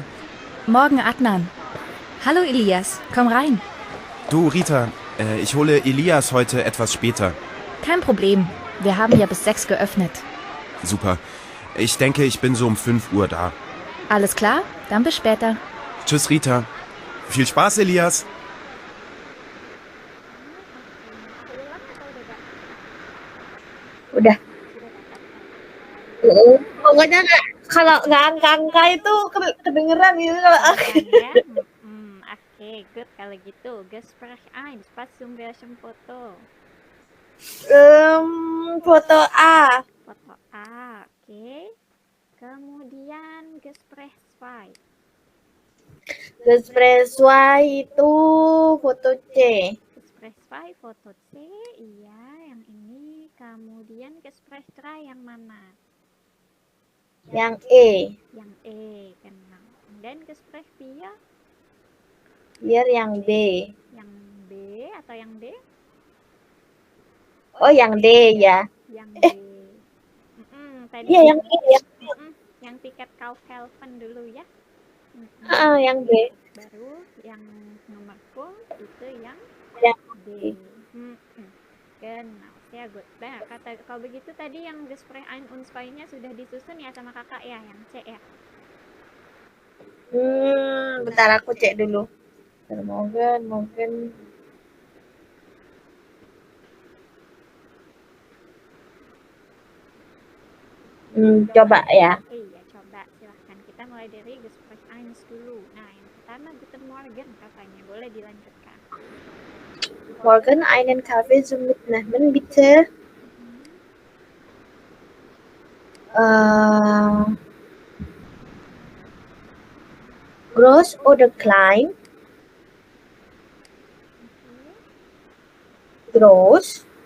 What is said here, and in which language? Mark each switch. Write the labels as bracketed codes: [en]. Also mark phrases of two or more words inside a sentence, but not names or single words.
[de] Morgen, Adnan. Hallo, Elias. Komm rein. Du Rita, ich hole Elias heute etwas später. Kein Problem. Wir haben ja bis 6 geöffnet. Super. Ich denke, ich bin so um 5 Uhr da. Alles klar? Dann bis später. Tschüss Rita. Viel Spaß, Elias. [id] Udah. Pokoknya kalau nggak angka-angka itu kedengeran gitu kalau Ya. Oke, good kalau gitu. [de] Gespräch 1, pas zum foto. [id] foto A. Foto A, oke. Kemudian Gespräch 2. Gespräch 2 itu foto C. Gespräch 2, foto C. Iya, yang ini Kemudian Gespräch 3 yang mana? Yang E. Yang E, genau. Dan Gespräch 4 Yang B. yang B atau yang D? Oh, yang D ya. Yang D. Tadi Iya, yang E ya. yang tiket Kaufhelfen dulu ya. Yang B. Baru yang nomor itu yang Yang [de] D. Genau, sehr gut. [id] Nah, kalau begitu tadi yang Gespräch 1 und 2-nya sudah disusun ya sama kakak ya, yang C ya. Bentar aku cek dulu. Mungkin. Coba ya. Iya, coba silahkan. Kita mulai dari Gespräch 1 dulu. Nah, yang pertama [de] Guten Morgen [id] katanya. Boleh dilanjutkan. [de] Morgen einen Kaffee zum Mitnehmen, bitte. Groß oder klein? Groß.